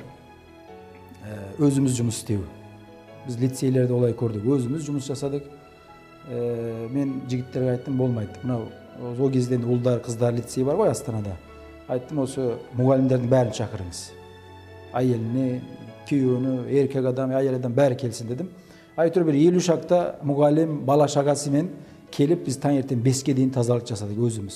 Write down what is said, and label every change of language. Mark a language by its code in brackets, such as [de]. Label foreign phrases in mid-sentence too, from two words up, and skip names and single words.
[kk] Өзіміз жұмыс істеу. Біз лицейлерде олай көрдік. Өзіміз жұмыс жасадық. Мен жігіттерге айттым, болмайды. Мынау о кезден ұлдар, қыздар лицей бар ғой Астанада. Айттым, осы мұғалімдердің бәрін шақырыңыз. [ky] Әйеліне, kүйөөнү, эркек адам, айыл адам баары келсин дедим. Айтыр бир 50 шакта мугалим бала шагасы менен келип биз таң эртең 5ке дейин тазалык жасадык өзүбүз.